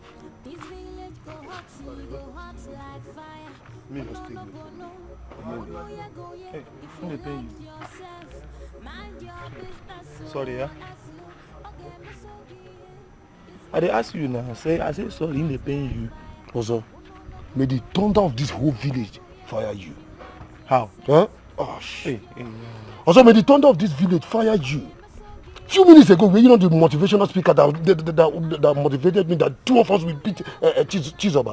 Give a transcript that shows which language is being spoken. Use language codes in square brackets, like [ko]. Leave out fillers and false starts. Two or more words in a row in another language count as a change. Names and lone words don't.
[pcm] Me no still Hey, who dey pay you? Sorry, yeah. I dey ask you now. I say sorry, they paying you. Also, may the thunder of this whole village fire you. How? Huh? Oh shit. Also, may the thunder of this village fire you. Few minutes ago, were you not the motivational speaker that motivated me that two of us will beat Chizoba?